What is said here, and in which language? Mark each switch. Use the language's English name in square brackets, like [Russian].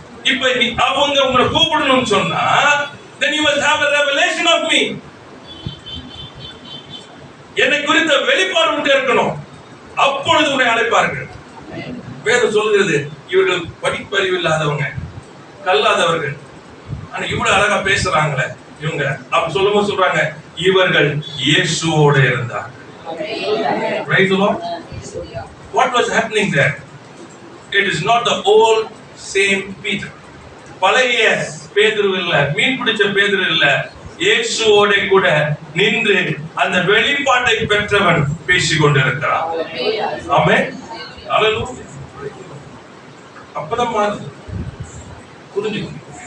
[Tamil] இப்ப அவங்க உங்களை கூப்பிடணும்னு சொன்னா [English] then you must have a revelation of me. [Tamil] என்னை குறித்த வெளிப்பாடு உண்டு இருக்கணும். அப்பொழுது உன்னை அழைப்பார்கள். வேதம் சொல்கிறது, இவர்கள் படிப்பறிவு இல்லாதவங்க, கல்லாதவர்கள், ஆனா இவ்வளவு அழகா பேசுறாங்களே இவங்க. அப்ப சொல்லும்போது சொல்றாங்க, இவர்கள் இயேசுவோடு இருந்தார். [English] Praise the Lord. What was happening there? It is not the old same Peter. [Tamil] பழைய பேதுரு இல்ல, மீன் பிடிச்ச பேதுரு இல்ல, இயேசுவோட கூட நின்று அந்த வெளிப்பாட்டை பெற்றவன் பேசிக் கொண்டிருக்கிறான். ஆமென். ஹalleluya. அப்பதான் மாறுது. புரிஞ்சுக்கணும்.